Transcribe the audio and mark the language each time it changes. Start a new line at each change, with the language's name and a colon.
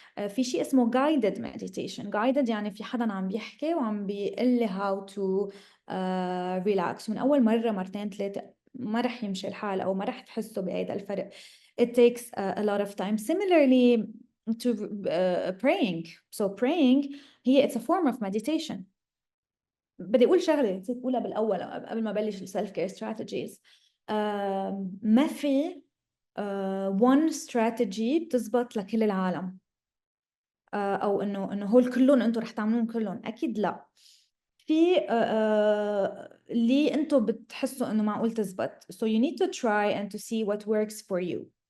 Arabic: في شيء اسمه guided meditation. Guided يعني في حدا عم بيحكي وعم بيقول لي
English: how to relax
Arabic: من أول مرة مرتين ثلاثة ما رح يمشي الحال أو ما رح تحسوا بهيدا الفرق.
English: It takes a lot of time. Similarly to praying. So praying it's a form of meditation.
Arabic: بدي أقول شغلة نسيت أقولها بالأول قبل ما أبلش السيلف كير ستراتيجيز. ما في one strategy بتزبط لكل العالم، أو إنه هول كلهم أنتم رح تعملون كلهم، أكيد لا. في اللي أنتم بتحسوا إنه معقول تزبط.
English: So you need to try and to see what works for you.